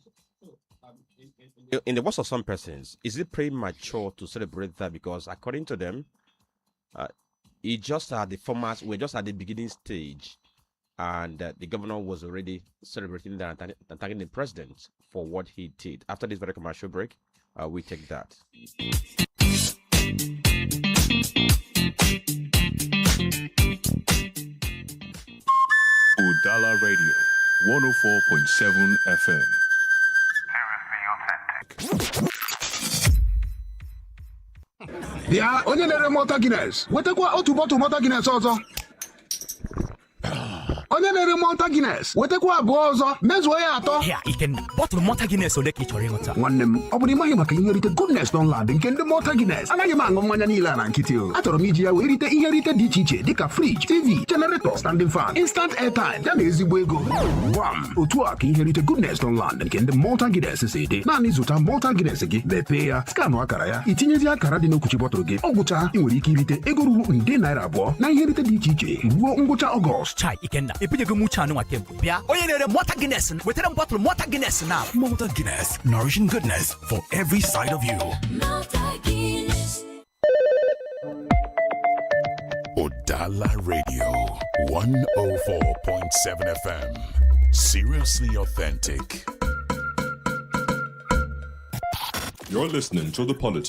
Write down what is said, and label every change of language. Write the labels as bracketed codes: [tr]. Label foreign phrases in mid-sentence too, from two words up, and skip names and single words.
[en] In the words of some persons, is it premature to celebrate that? Because according to them, we're just at the beginning stage, and the governor was already celebrating that and thanking the president for what he did. After this very commercial break, we take that. Udala Radio, 104.7 FM. [ig] bịa onye na-ere Malta Guinness wetakwa otu bọtụ Malta Guinness ọzọ. Onye na-ere Malta Guinness wetakwa abụọ ọzọ mezuo ya atọ. Ya Ikenna, bọtụlụ Malta Guinness ole ka ị chọrọ ịṅụta? Nwanne m, ọ bụrụ ịmaghị maka ihe nrite Goodness Dunlad nke ndị Malta Guinness, anaghị m aṅụ mmanya niile a na nkịtị o. Achọrọ m iji ya wee rite ihe nrite dị iche iche dịka [en] fridge, TV, generator, standing fan, instant airtime, [ig] ya na ezigbo ego. Gwam, otu a ka ihe nrite Goodness Dunlad nke ndị Malta Guinness si dị. Naanị zụta Malta Guinness gị, mepee ya, skanụ akara ya, itinyezi akara dị n'okwuchi bọtụlụ gị. Ọ gwụcha, ị nwere ike irite ego ruru nde naira 2 na ihe nrite dị iche iche ruo ngwụcha Ọgọst. Chai Ikenna, ebinyego m uche anụ nwa kemgbe. Bịa onye na-ere Malta Guinness wetara m bọtụlụ Malta Guinness na. [en] Malta Guinness, nourishing goodness for every side of you. Malta Guinness. Udala Radio, 104.7 FM. Seriously authentic. You're listening to The Polity.